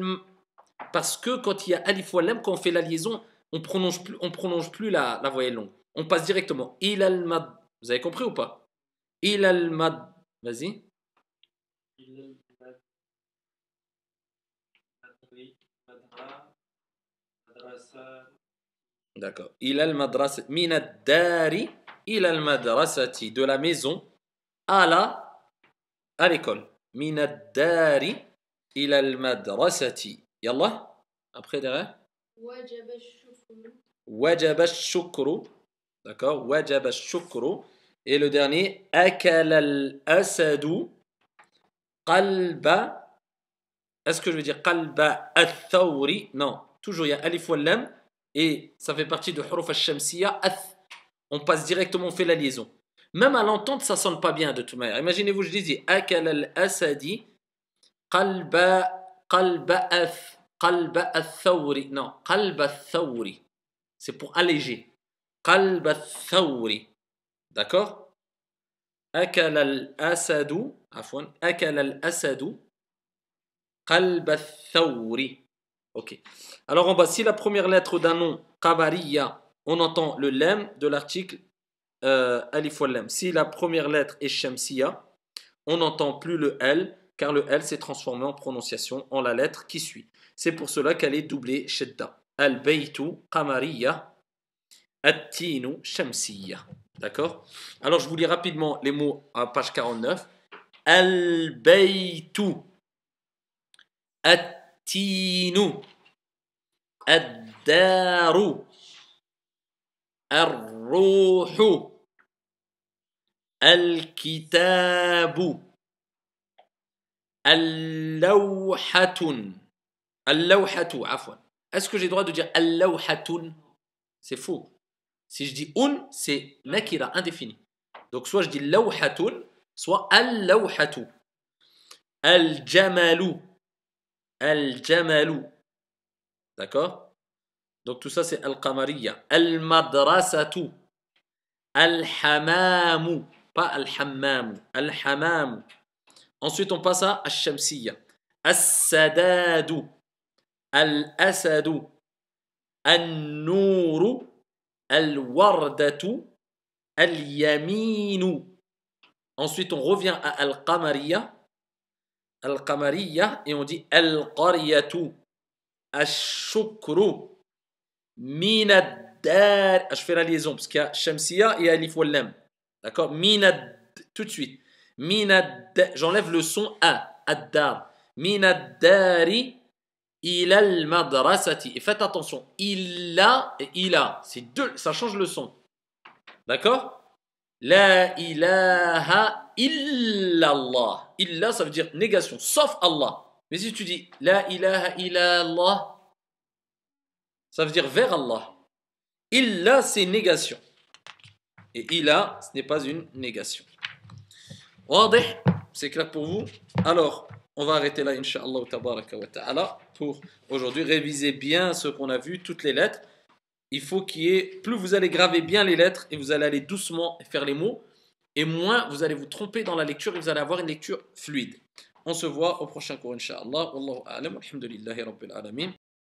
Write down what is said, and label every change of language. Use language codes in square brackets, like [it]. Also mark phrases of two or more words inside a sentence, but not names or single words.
[fr] Parce que quand il y a alif ou lam, quand on fait la liaison, on prolonge plus la voyelle longue. On passe directement. [ar] إلى المد. [fr] Vous avez compris ou pas? [ar] إلى المد. [fr] Vas-y. D'accord. [ar] إلى المدرسة. من الدار إلى المدرسة. [fr] De la maison à l'école. [ar] من الدار إلى المدرسة. [fr] Yallah. Après derrière. [ar] وجب الشكر. وجب الشكر. D'accord. وجب الشكر. [fr] Et le dernier. [ar] أكل الأسد. Qalba. [fr] Est-ce que je veux dire [ar] قلب الثور? [fr] Non. Toujours il y a [ar] ألف واللام. [fr] Et ça fait partie de [ar] حروف الشمسية. [fr] On passe directement, on fait la liaison. Même à l'entente, ça sonne pas bien de toute manière. Imaginez-vous, je disais [ar] أكل الأسد قلب الثور. [fr] Non, [ar] قلب الثور. [fr] C'est pour alléger. [ar] قلب الثور. D'accord? أكل الأسد عفوا. أكل الأسد قلب الثور. [fr] Ok. Alors en bas, si la première lettre d'un nom, qabariya, on entend le lem de l'article [ar] ألف واللام. [fr] Si la première lettre est shamsiya, on n'entend plus le L, car le L s'est transformé en prononciation en la lettre qui suit. C'est pour cela qu'elle est doublée shedda. [ar] البيت قمرية، التين شمسية. [fr] D'accord? Alors je vous lis rapidement les mots à page 49. [ar] البيت، التين، الدار، الروح, الكتاب اللوحة اللوحة عفوا. [fr] Est-ce que j'ai le droit de dire اللوحة? C'est faux. Si je dis un, c'est nakira, indéfini. Donc soit je dis lawhatun, soit al-lawhatu. [ar] الجمل الجمل. [fr] D'accord? Donc tout ça c'est al-qamariya. [ar] المدرسة الحمام. Pas الحمام الحمام. [fr] Ensuite, on passe à al-shamsiya. [ar] السدد الأسد. النور الوردة. Al-yaminu. [fr] Ensuite, on revient à [ar] القمرية القمرية. [fr] Et on dit [ar] القرية الشكر. Minaddar. [fr] Je fais la liaison parce qu'il y a Shamsiya et [ar] ألف واللام. [fr] D'accord? Tout de suite. J'enlève le son A. Addar. [ar] من الدار إلى المدرسة. [fr] Et faites attention. Illa et ila. C'est deux. Ça change le son. [ar] D'accord? لا إله إلا الله. Illa, [fr] ça veut dire négation. Sauf Allah. Mais si tu dis [ar] لا إله إلا الله, [fr] ça veut dire vers Allah. Illa, c'est négation. Et ila, ce n'est pas une négation. Wadih, c'est clair pour vous? Alors, on va arrêter là, [ar] إن شاء الله تبارك وتعالى, [fr] pour aujourd'hui. Révisez bien ce qu'on a vu, toutes les lettres. Il faut qu'il y ait, plus vous allez graver bien les lettres et vous allez aller doucement faire les mots, et moins vous allez vous tromper dans la lecture et vous allez avoir une lecture fluide. On se voit au prochain cours, Inch'Allah. [ar] والله أعلم، الحمد لله رب العالمين.